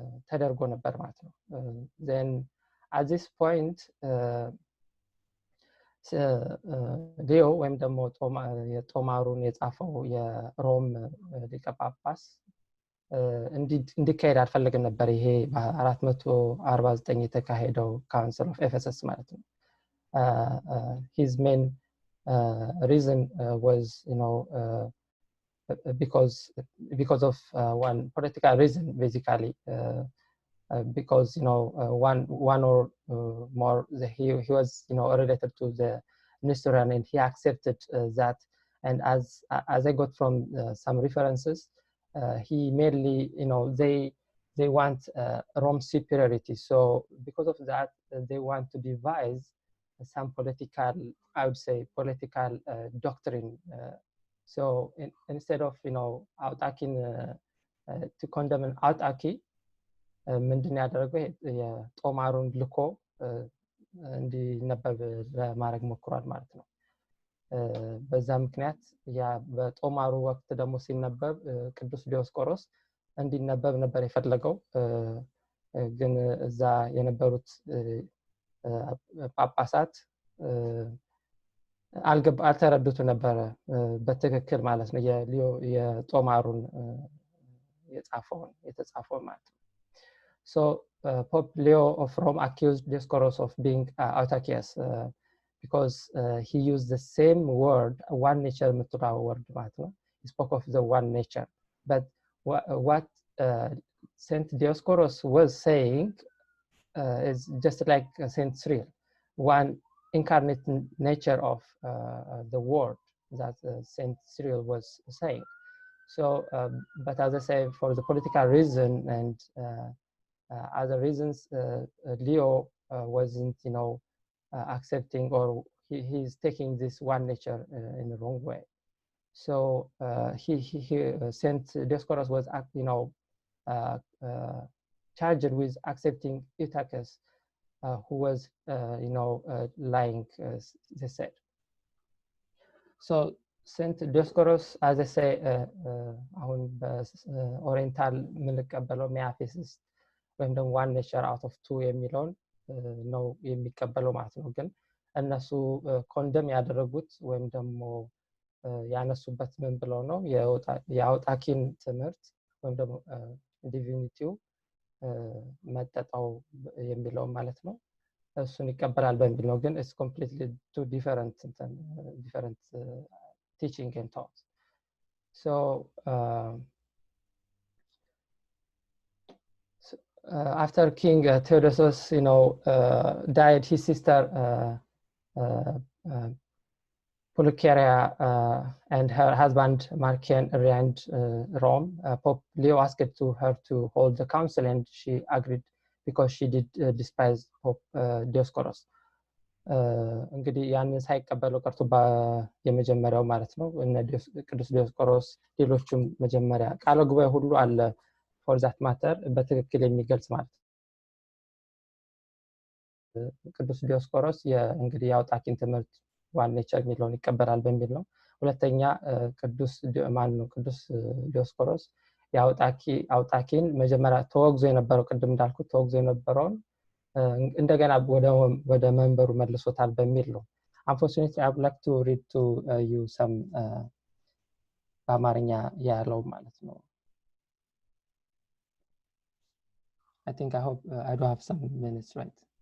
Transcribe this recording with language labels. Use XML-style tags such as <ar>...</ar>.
<am>ተደርጎ ነበር ማለት ነው። then at this point ሊዮ ወይም ደግሞ የጦማሩን የጻፈው የሮም ሊቀ ጳጳስ እንዲካሄድ አልፈለገም ነበር። ይሄ በ449 የተካሄደው ካውንስል ኦፍ ኤፌሰስ ማለት ነው።</am> <en>his main reason was, because of one political reason, basically, because one or more, he was related to the Nestorian, and he accepted that. And as I got from some references, he mainly, they want Rome superiority. So because of that, they want to devise some political, I would say, political doctrine. So instead of</en> <am>አውጣኪን to condemn an አውጣኪ ምንድን ያደረገው የጦማሩን ልኮ እንዲነበብ ለማድረግ ሞክሯል ማለት ነው። በዛ ምክንያት ያ በጦማሩ ወቅት ደግሞ ሲነበብ ቅዱስ ዲዮስቆሮስ እንዲነበብ ነበር የፈለገው። ግን እዛ የነበሩት ጳጳሳት አልተረዱት ነበር በትክክል ማለት ነው የጦማሩን የተጻፈው ማለት ነው።</am> <en>So Pope Leo of Rome accused Dioscorus of being autarkious because he used the same word, one nature የምትለው word ማለት ነው። He spoke of the one nature. But what Saint Dioscorus was saying is just like Saint Cyril, one incarnate nature of the word that Saint Cyril was saying. So, but as I say, for the political reason and other reasons, Leo wasn't, accepting, or he's taking this one nature in the wrong way. So Saint Dioscorus was, charged with accepting Eutychus, who was, lying, they said.</en> <am>So Saint Dioscorus, as I say, አሁን በኦሪየንታል የምንቀበለው ሚያፊሲስ ወይም ደግሞ</am> <en>one nature out of two</en> <am>የሚለውን ነው የሚቀበለው ማለት ነው። ግን እነሱ ኮንደም ያደረጉት ወይም ደግሞ ያነሱበት ምን ብለው ነው የአውጣኪን ትምህርት ወይም ደግሞ ዲቪኒቲው መጠጣው የሚለው ማለት ነው። እሱን ይቀበላል በሚል ነው። ግን</am> <en>it's completely two different teaching and thought. So after King Theodosius, died, his sister Pulcheria and her husband Marcian reigned Rome. Pope Leo asked her to hold the council, and she agreed because she did despise Pope Dioscorus.</en> <am>እንግዲህ ያንን ሳይቀበሉ ቀርቶ የመጀመሪያው ማለት ነው ቅዱስ ዲዮስቆሮስ ሌሎችም መጀመሪያ ቃለ ጉባኤ ሁሉ አለ for that matter በትክክል የሚገልጽ ማለት ቅዱስ ዲዮስቆሮስ እንግዲህ የአውጣኪን ትምህርት ዋን ኔቸር የሚለውን ይቀበላል በሚል ነው። ሁለተኛ ቅዱስ ዲዮስቆሮስ የአውጣኪን መጀመሪያ ተወግዞ የነበረው ቅድም እንዳልኩት ተወግዞ የነበረውን እንደገና ወደ መንበሩ መልሶታል በሚል ነው።</am> <en>Unfortunately, I would like to read to you some</en> <am>በአማርኛ ያለው ማለት ነው።</am> <en>I think I hope I do have some minutes, right?</en>